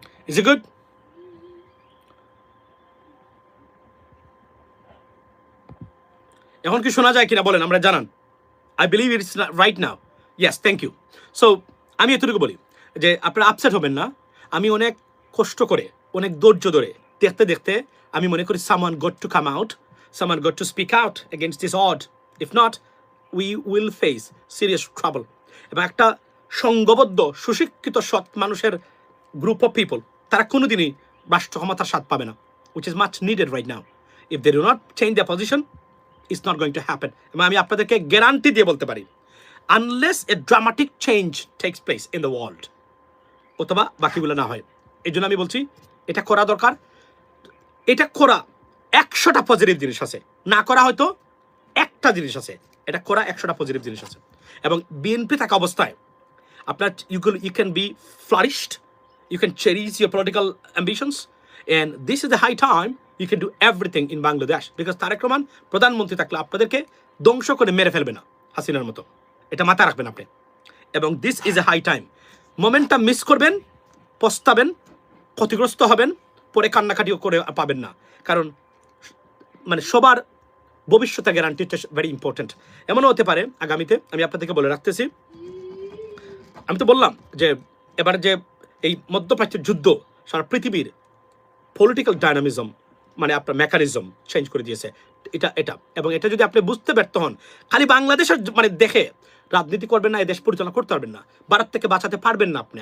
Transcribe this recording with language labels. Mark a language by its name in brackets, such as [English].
[English] Is it good? [Bangla] এখন কি শোনা যায় কিনা বলেন, আমরা জানান। [English] I believe it's right now. Yes, thank you. [Bangla] So আমি এতটুকু বলি যে আপনারা আপসেট হবেন না। আমি অনেক কষ্ট করে, অনেক ধৈর্য ধরে দেখতে দেখতে আমি মনে করি [English] someone got to come out, someone got to speak out against this odd. If not, we will face serious trouble. [Bangla] এবং একটা সংঘবদ্ধ সুশিক্ষিত সৎ মানুষের গ্রুপ অফ পিপল, তারা কোনোদিনই রাষ্ট্র ক্ষমতার স্বাদ পাবে না, [English] which is much needed right now. If they do not change their position, it's not going to happen. [Bangla] এবং আমি আপনাদেরকে গ্যারান্টি দিয়ে বলতে পারি, [English] unless a dramatic change takes place in the world, [Bangla] অথবা বাকিগুলো না হয়। এই জন্য আমি বলছি এটা করা দরকার। এটা করা 100টা পজিটিভ জিনিস আছে, না করা হয়তো একটা জিনিস আছে। এটা করা 100টা পজিটিভ জিনিস আছে। এবং বিএনপি থাকা অবস্থায় আপনার [English] you can be flourished, you can cherish your political ambitions, and this is the high time you can do everything in Bangladesh, because [Bangla] Tarique Rahman প্রধানমন্ত্রী থাকলে আপনাদেরকে ধ্বংস করে মেরে ফেলবে না হাসিনার মতো, এটা মাথায় রাখবেন আপনি। [English] এবং this is a high time. [Bangla] মোমেন্টটা miss করবেন, পস্তাবেন, ক্ষতিগ্রস্ত হবেন, পরে কান্নাকাটিও করে পাবেন না। কারণ মানে সবার ভবিষ্যতে গ্যারান্টিটা [English] Very important. [Bangla] এমনও হতে পারে আগামীতে, আমি আপনাদেরকে বলে রাখতেছি, আমি তো বললাম যে এবার যে এই মধ্যপ্রাচ্যের যুদ্ধ সারা পৃথিবীর পলিটিক্যাল ডায়নামিজম মানে আপনার মেকানিজম চেঞ্জ করে দিয়েছে, এটা এবং এটা যদি আপনি বুঝতে ব্যর্থ হন, খালি বাংলাদেশের মানে দেখে রাজনীতি করবেন না, এই দেশ পরিচালনা করতে পারবেন না, ভারত থেকে বাঁচাতে পারবেন না আপনি।